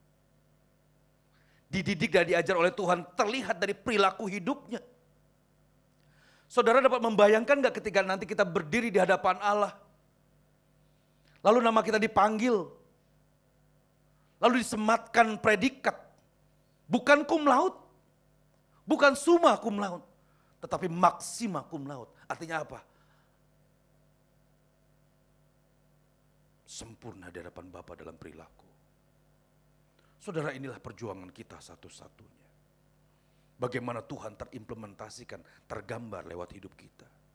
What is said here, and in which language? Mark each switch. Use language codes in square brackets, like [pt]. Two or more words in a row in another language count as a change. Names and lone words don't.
[id] Dididik dan diajar oleh Tuhan terlihat dari perilaku hidupnya. Saudara dapat membayangkan gak ketika nanti kita berdiri di hadapan Allah, lalu nama kita dipanggil, lalu disematkan predikat, Bukan [la] cum laude, [id] bukan [la] summa cum laude, [id] tetapi [la] maxima cum laude. [id] Artinya apa? Sempurna di hadapan Bapa dalam perilaku. Saudara, inilah perjuangan kita satu-satunya. Bagaimana Tuhan terimplementasikan, tergambar lewat hidup kita.